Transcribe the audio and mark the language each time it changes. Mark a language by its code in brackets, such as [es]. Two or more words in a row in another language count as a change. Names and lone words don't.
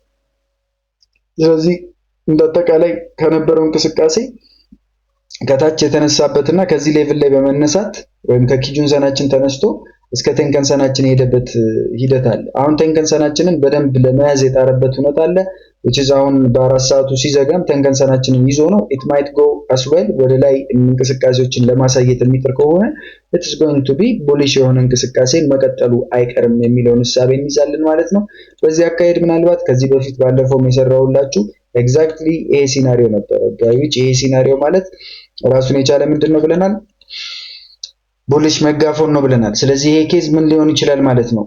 [am] ስለዚህ እንደአጠቃላይ ከነበረው እንቅስቃሴ ከታች የተነሳበትና ከዚህ ሌቭል ላይ በመነሳት ወይም ከኪጁንሰናችን ተነስቶ እስከ ቴንከንሰናችን የሄደበት ሂደት አለ። አሁን ቴንከንሰናችንን በደንብ ለመያዝ የጣረበት ሁኔታ አለ። [en] which is [am] አሁን በ4 ሰዓቱ ሲዘጋም ቴንከንሰናችንን ይዞ ነው [en] it might go as well [am] ወደ ላይ እንቅስቃሴዎችን ለማሳየት የሚጥር ከሆነ [en] it is going to be bullish [am] የሆነ እንቅስቃሴን መቀጠሉ አይቀርም የሚለውን ሐሳብ እንይዛለን ማለት ነው። በዚህ አካሄድ ምናልባት ከዚህ በፊት ባለፈው የሰራውላችሁ ኤግዛክትሊ ይሄ ሲናሪዮ ነበር። ጋይዎች ይሄ ሲናሪዮ ማለት ራሱን የቻለ ምንድነው ብለናል? [en] bullish megaphone [am] ነው ብለናል። ስለዚህ ይሄ ኬዝ ምን ሊሆን ይችላል ማለት ነው?